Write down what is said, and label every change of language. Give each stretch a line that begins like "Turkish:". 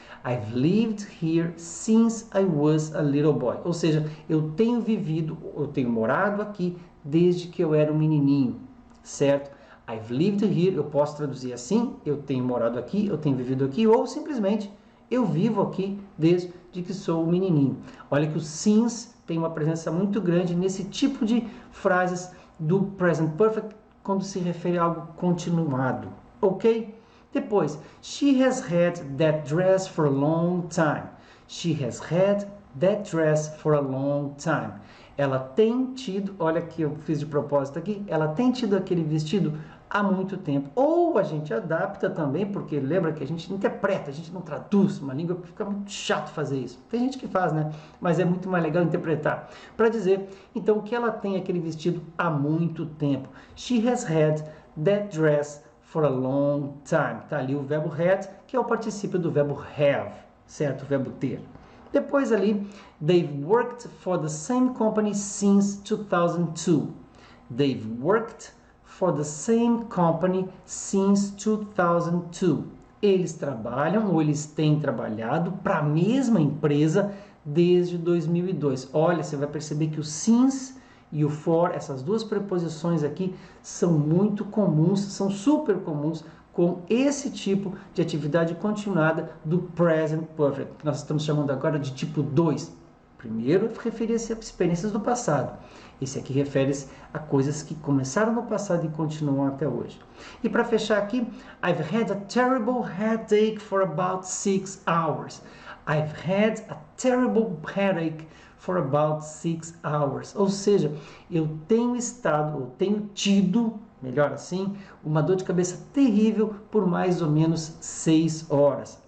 English: I've lived here since I was a little boy.
Portuguese: Ou seja, eu tenho morado aqui desde que eu era um menininho, certo?
English: I've lived here,
Portuguese: eu posso traduzir assim, eu tenho morado aqui, eu tenho vivido aqui, ou simplesmente, eu vivo aqui desde que sou um menininho. Olha que o since tem uma presença muito grande nesse tipo de frases do Present Perfect quando se refere a algo continuado, ok?
English: Depois, she has had that dress for a long time. She has had that dress for a long time.
Portuguese: Ela tem tido, olha que eu fiz de propósito aqui, ela tem tido aquele vestido há muito tempo. Ou a gente adapta também, porque lembra que a gente interpreta, a gente não traduz uma língua, fica muito chato fazer isso. Tem gente que faz, né? Mas é muito mais legal interpretar. Para dizer, então, que ela tem aquele vestido há muito tempo.
English: She has had that dress for a long time.
Portuguese: Tá ali o verbo had, que é o particípio do verbo have, certo? O verbo ter. Depois ali,
English: they've worked for the same company since 2002. They've worked for the same company since 2002.
Portuguese: Eles trabalham ou eles têm trabalhado para a mesma empresa desde 2002. Olha, você vai perceber que o since e o for, essas duas preposições aqui, são muito comuns, são super comuns com esse tipo de atividade continuada do present perfect, que nós estamos chamando agora de tipo 2. Primeiro, referia-se a experiências do passado. Esse aqui refere-se a coisas que começaram no passado e continuam até hoje. E para fechar aqui,
English: I've had a terrible headache for about 6 hours. I've had a terrible headache for about 6 hours.
Portuguese: Ou seja, eu tenho tido, melhor assim, uma dor de cabeça terrível por mais ou menos 6 horas.